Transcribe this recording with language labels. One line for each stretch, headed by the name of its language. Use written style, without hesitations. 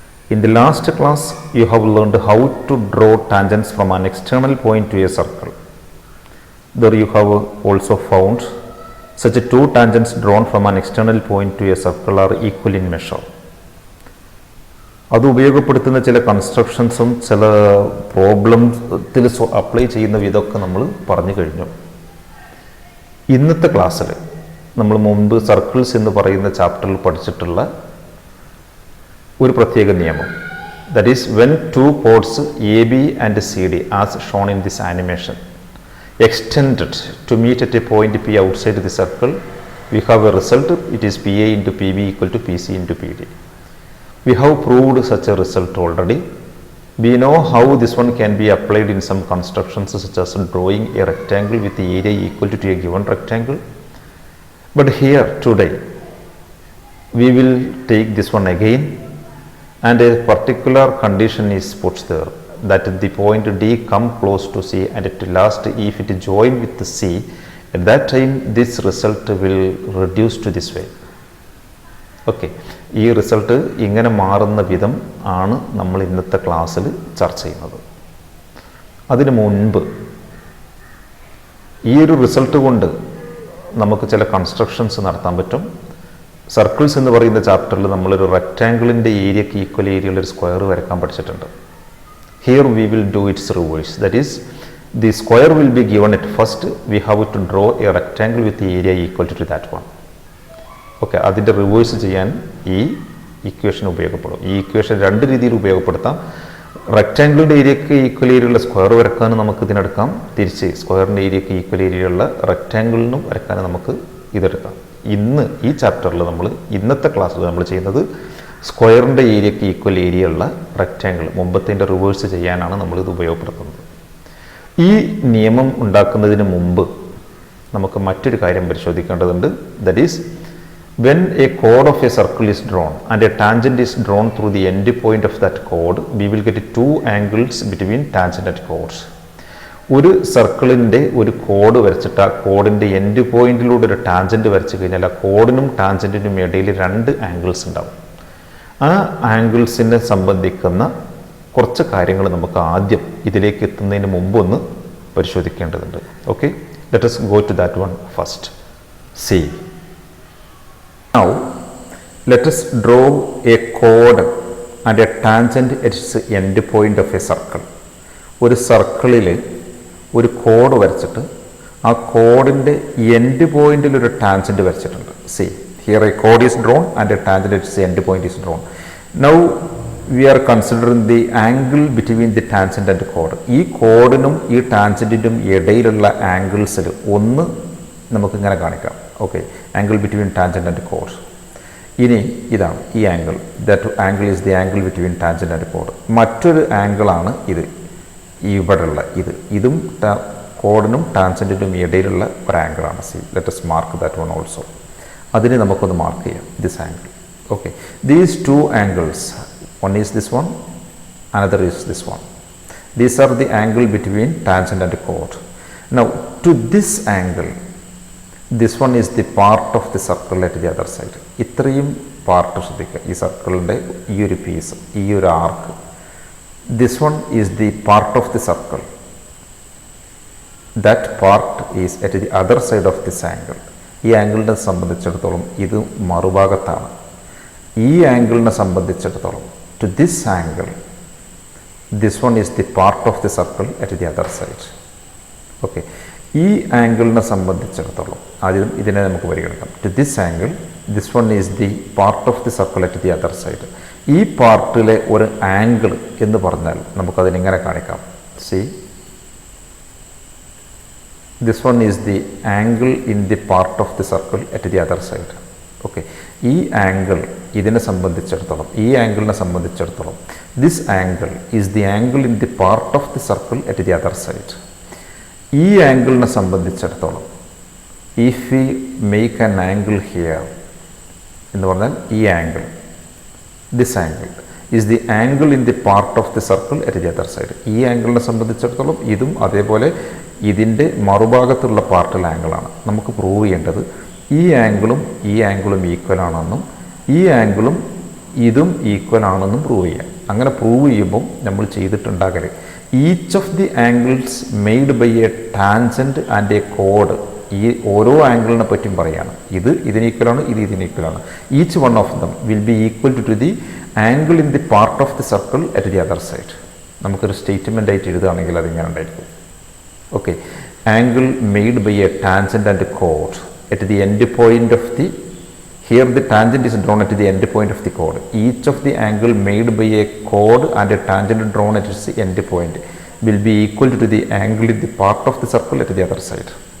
English: In the last class, you have learned how to draw tangents from an external point to a circle. There you have also found such two tangents drawn from an external point to a circle are equal in measure.
Malayalam: അത് ഉപയോഗപ്പെടുത്തുന്ന ചില കൺസ്ട്രക്ഷൻസും ചില പ്രോബ്ലംസിൽ apply ചെയ്യുന്ന വിധമൊക്കെ നമ്മൾ പറഞ്ഞു കഴിഞ്ഞു. ഇന്നത്തെ ക്ലാസ്സിൽ നമ്മൾ മുമ്പ് സർക്കിൾസ് എന്ന് പറയുന്ന ചാപ്റ്ററിൽ പഠിച്ചിട്ടുള്ള ഒരു പ്രത്യേക നിയമം,
English: That is when two chords A B and C D as shown in this animation extended to meet at a point P outside the circle, we have a result, it is PA into PB equal to PC into PD. We have proved such a result already. We know how this one can be applied in some constructions such as drawing a rectangle with the area equal to a given rectangle. But here today we will take this one again, and a particular condition is put there, that the point D come close to C and at last if it join with the C, at that time this result will reduce to this way.
Malayalam: Okay, ഈ result ഇങ്ങനെ മാറുന്ന വിധം ആണ് നമ്മൾ ഇന്നത്തെ ക്ലാസ്സിൽ ചർച്ച ചെയ്യുന്നത്. അതിനു മുൻപ് ഈ ഒരു റിസൾട്ട് കൊണ്ട് നമുക്ക് ചില കൺസ്ട്രക്ഷൻസ് നടത്താൻ പറ്റും. സർക്കിൾസ് എന്ന് പറയുന്ന ചാപ്റ്ററിൽ നമ്മളൊരു റെക്റ്റാങ്കിളിൻ്റെ ഏരിയക്ക് ഈക്വൽ ഏരിയയുള്ള ഒരു സ്ക്വയർ വരയ്ക്കാൻ പഠിച്ചിട്ടുണ്ട്.
English: Here we will do its reverse, that is the square will be given at first, we have to draw a rectangle with the area equal to that one.
Malayalam: Okay, അതിൻ്റെ reverse ചെയ്യാൻ ഈ equation ഉപയോഗപ്പെടും. ഈ equation രണ്ട് രീതിയിൽ ഉപയോഗപ്പെടുത്താം. റെക്റ്റാങ്കിളിൻ്റെ ഏരിയക്ക് equal ഏരിയയുള്ള square വരക്കാനും നമുക്ക് ഇതിനെടുക്കാം, തിരിച്ച് സ്ക്വയറിൻ്റെ ഏരിയക്ക് ഈക്വൽ ഏരിയയുള്ള റെക്റ്റാങ്കിളിനും വരക്കാനും നമുക്ക് ഇതെടുക്കാം. ഇന്ന് ഈ ചാപ്റ്ററിൽ ഇന്നത്തെ ക്ലാസ്സിൽ നമ്മൾ ചെയ്യുന്നത് സ്ക്വയറിൻ്റെ ഏരിയക്ക് ഈക്വൽ ഏരിയയുള്ള റെക്റ്റാങ്കിൾ മുമ്പത്തിൻ്റെ റിവേഴ്സ് ചെയ്യാനാണ് നമ്മളിത് ഉപയോഗപ്പെടുത്തുന്നത്. ഈ നിയമം ഉണ്ടാക്കുന്നതിന് മുമ്പ് നമുക്ക് മറ്റൊരു കാര്യം പരിശോധിക്കേണ്ടതുണ്ട്.
English: That is when A code of A circle is drawn and A tangent is drawn through the end point of that code, we will get two angles between tangent and codes.
Malayalam: ഒരു സർക്കിളിൻ്റെ ഒരു code വരച്ചിട്ട് ആ കോഡിൻ്റെ end പോയിന്റിലൂടെ ഒരു tangent വരച്ച് കഴിഞ്ഞാൽ ആ കോഡിനും ടാൻജൻറ്റിനും ഇടയിൽ രണ്ട് ആംഗിൾസ് ഉണ്ടാവും. ആ ആംഗിൾസിനെ സംബന്ധിക്കുന്ന കുറച്ച് കാര്യങ്ങൾ നമുക്ക് ആദ്യം ഇതിലേക്ക് എത്തുന്നതിന് മുമ്പ് ഒന്ന് പരിശോധിക്കേണ്ടതുണ്ട്.
English: Okay, let us go to that one first. See, now let us draw a chord and a tangent at its end point of a circle.
Malayalam: ഒരു സർക്കിളിൽ ഒരു കോഡ് വരച്ചിട്ട് ആ കോഡിൻ്റെ എൻഡ് പോയിന്റിൽ ഒരു ടാൻജൻറ്റ് വരച്ചിട്ടുണ്ട്.
English: See, here a chord is drawn and a tangent at its end point is drawn. Now we are considering the angle between the tangent and the chord.
Malayalam: ഈ കോഡിനും ഈ ടാൻജൻറ്റിനും ഇടയിലുള്ള ആംഗിൾസിൽ ഒന്ന് നമുക്കിങ്ങനെ കാണിക്കാം.
English: Okay, angle between tangent and code.
Malayalam: ഇനി ഇതാണ് ഈ angle,
English: That angle is the angle between tangent and code.
Malayalam: മറ്റൊരു ആംഗിളാണ് ഇത്, ഇവിടെയുള്ള ഇതും കോഡിനും ടാൻജൻറ്റിനും ഇടയിലുള്ള ഒരു ആംഗിളാണ്.
English: See, let us mark that one also.
Malayalam: അതിനെ നമുക്കൊന്ന് മാർക്ക് ചെയ്യാം,
English: This angle. Okay, these two angles, one is this one, another is this one. These are the angle between tangent and chord. Now to this angle, this one is the part of the circle at the other side.
Malayalam: ഇത്രയും part ശ്രദ്ധിക്കുക, ഈ സർക്കിളിൻ്റെ ഈ ഒരു piece, ഈ ഒരു ആർക്ക്,
English: this one is the part of the circle. That part is at the other side of this angle.
Malayalam: ഈ ആംഗിളിനെ സംബന്ധിച്ചിടത്തോളം ഇത് മറുഭാഗത്താണ്. ഈ ആംഗിളിനെ സംബന്ധിച്ചിടത്തോളം
English: to this angle, this one is the part of the circle at the other side.
Malayalam: Okay, ഈ ആംഗിളിനെ സംബന്ധിച്ചിടത്തോളം ആദ്യം ഇതിനെ നമുക്ക് പരിഗണിക്കാം.
English: to this angle, this one is the part of the circle at the other side.
Malayalam: ഈ പാർട്ടിലെ ഒരു angle എന്ന് പറഞ്ഞാൽ നമുക്കതിനിങ്ങനെ കാണിക്കാം.
English: See, this one is the angle in the part of the circle at the other side. Okay,
Malayalam: ഈ angle ഇതിനെ സംബന്ധിച്ചിടത്തോളം, ഈ ആംഗിളിനെ സംബന്ധിച്ചിടത്തോളം,
English: This angle is the angle in the part of the circle at the other side.
Malayalam: ഈ ആംഗിളിനെ സംബന്ധിച്ചിടത്തോളം,
English: if we make an angle here
Malayalam: എന്ന് പറഞ്ഞാൽ ഈ angle,
English: This angle, is the angle in the part of the circle at the other side.
Malayalam: ഈ ആംഗിളിനെ സംബന്ധിച്ചിടത്തോളം ഇതും അതേപോലെ ഇതിൻ്റെ മറുഭാഗത്തുള്ള പാർട്ടിൽ ആംഗിളാണ്. നമുക്ക് പ്രൂവ് ചെയ്യേണ്ടത് ഈ ആംഗിളും ഈക്വൽ ആണെന്നും ഈ ആംഗിളും ഇതും ഈക്വൽ ആണെന്നും പ്രൂവ് ചെയ്യാം. അങ്ങനെ പ്രൂവ് ചെയ്യുമ്പോൾ നമ്മൾ ചെയ്തിട്ടുണ്ടാകല്
English: Each of the angles made by A tangent and A code.
Malayalam: ഈ ഓരോ ആംഗിളിനെ പറ്റിയും പറയുകയാണ്. ഇതിന് ഈക്വലാണ്, ഇതിന് ഈക്വലാണ്.
English: Each one of them will be equal to the angle in the part of the circle at the other side.
Malayalam: നമുക്കൊരു statement ആയിട്ട് എഴുതുകയാണെങ്കിൽ അതിങ്ങനെ ഉണ്ടായിരിക്കും.
English: Okay, angle made by A tangent and code at the end point of the, here the tangent is drawn at the end point of the chord. Each of the angle made by a chord and a tangent drawn at its end point will be equal to the angle in the part of the circle at the other side.